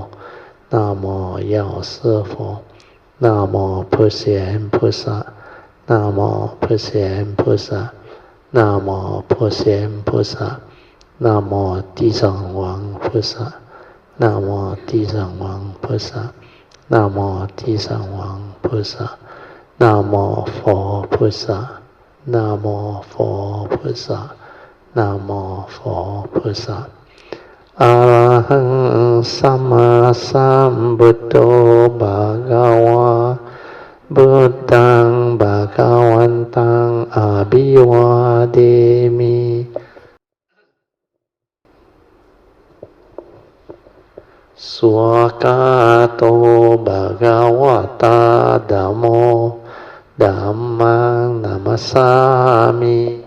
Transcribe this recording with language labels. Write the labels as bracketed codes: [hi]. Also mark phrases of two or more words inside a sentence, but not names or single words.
[zh] 南无药师佛，南无普贤菩萨，南无普贤菩萨，南无普贤菩萨，南无地藏王菩萨，南无地藏王菩萨，南无地藏王菩萨，南无佛菩萨，南无佛菩萨，南无佛菩萨。 [pi] อะระหังสัมมาสัมพุทโธภะคะวะพุทธังภะคะวันตังอะภิวาเทมิ สุขะโตภะคะวะตาธัมโมธัมมังนัมมัสสามิ